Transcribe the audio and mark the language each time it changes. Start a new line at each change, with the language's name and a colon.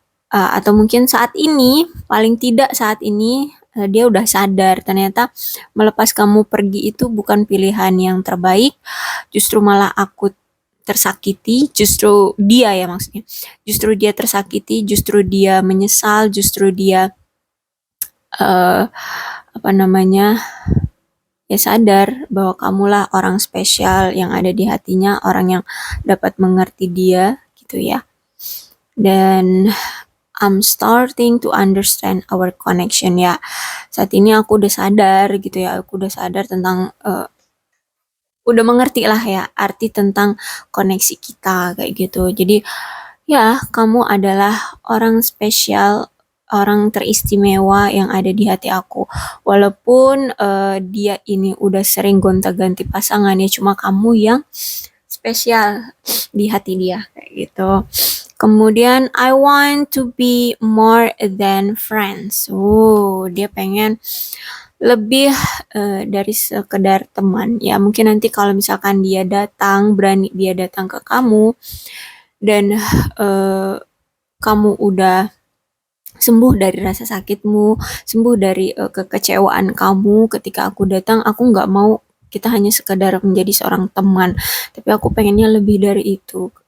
Indonesian: Atau mungkin saat ini, paling tidak saat ini dia udah sadar ternyata melepas kamu pergi itu bukan pilihan yang terbaik, justru malah aku tersakiti, justru dia ya maksudnya, justru dia tersakiti, justru dia menyesal, justru dia apa namanya, ya sadar bahwa kamulah orang spesial yang ada di hatinya, orang yang dapat mengerti dia gitu ya.
English: Dan I'm starting to understand our connection ya.
Indonesian: Saat ini aku udah sadar gitu ya, aku udah sadar tentang udah mengerti lah ya arti tentang koneksi kita kayak gitu. Jadi ya kamu adalah orang spesial, orang teristimewa yang ada di hati aku. Walaupun dia ini udah sering gonta-ganti pasangan ya, cuma kamu yang spesial di hati dia kayak gitu. Kemudian
English: I want to be more than friends.
Indonesian: Dia pengen lebih dari sekedar teman. Ya mungkin nanti kalau misalkan dia datang, berani dia datang ke kamu dan kamu udah sembuh dari rasa sakitmu, sembuh dari kekecewaan kamu ketika aku datang, aku nggak mau kita hanya sekedar menjadi seorang teman, tapi aku pengennya lebih dari itu.